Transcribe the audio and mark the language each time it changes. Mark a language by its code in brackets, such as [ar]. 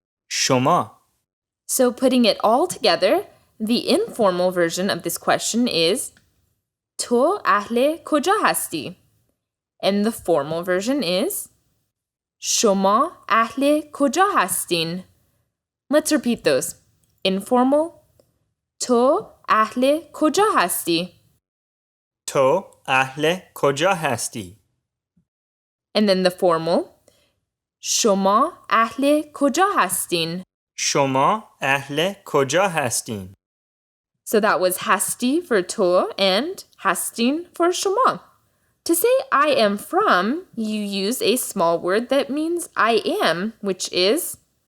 [fa] شما. [en] So putting it all together, the informal version of this question is [fa] تو اهل کجا هستی? [en] And the formal version is [fa] شما اهل کجا هستین? [en] Let's repeat those. Informal, [fa] تو اهل کجا هستی? تو اهل کجا هستی؟ [en] And then the formal, [fa] شما اهل کجا هستین? شما اهل کجا هستین؟ [en] So that was hasti for to and hastin for shoma. To say I am from, you use a small word that means I am, which is